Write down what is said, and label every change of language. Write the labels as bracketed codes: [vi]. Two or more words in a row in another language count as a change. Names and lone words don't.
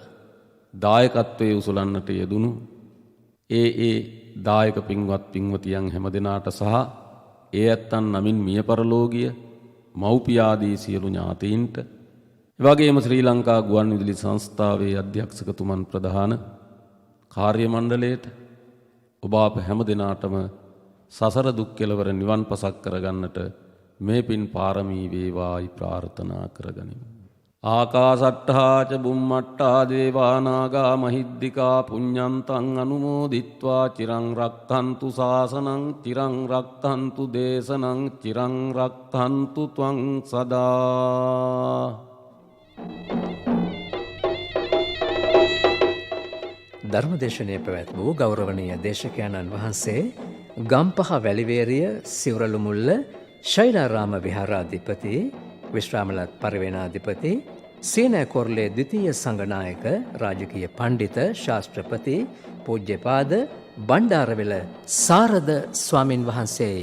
[si] දායකත්වයේ උසුලන්නට යෙදුණු ඒ දායක පින්වත් පින්වතියන් හැමදෙනාට සහ ඒ ඇත්තන් නමින් මිය පරලෝකීය මව්පියාදී සියලු ඥාතීන්ට එවැගේම ශ්‍රී ලංකා ගුවන්විදුලි සංස්ථාවේ අධ්‍යක්ෂකතුමන් ප්‍රධාන කාර්ය මණ්ඩලයට ඔබ අප හැමදෙනාටම සසර දුක් කෙලවර නිවන් පසක් කරගන්නට මේ පින් පාරමී වේවායි ප්‍රාර්ථනා කරගනිමු. [pi] ආකාසට්ඨා ච බුම්මට්ඨා දේවා නාග මහිද්దికා පුඤ්ඤන්තං අනුමෝදිත්වා චිරං රක්ඛන්තු ශාසනං චිරං රක්ඛන්තු දේශනං චිරං රක්ඛන්තු ත්වං සදා. [si] ධර්මදේශනය පැවැත් වූ ගෞරවනීය දේශකයන්න් වහන්සේ ගම්පහ වැලිවේරිය සිවුරළුමුල්ල ශෛලාරාම විහාරාධිපති විශ්‍රාමලත් පරිවේනාධිපති සේනාකොරළේ ද්විතීය සංඝනායක රාජකීය පණ්ඩිත ශාස්ත්‍රපති පූජ්‍යපාද බණ්ඩාරවෙල සාරද ස්වාමින් වහන්සේයි.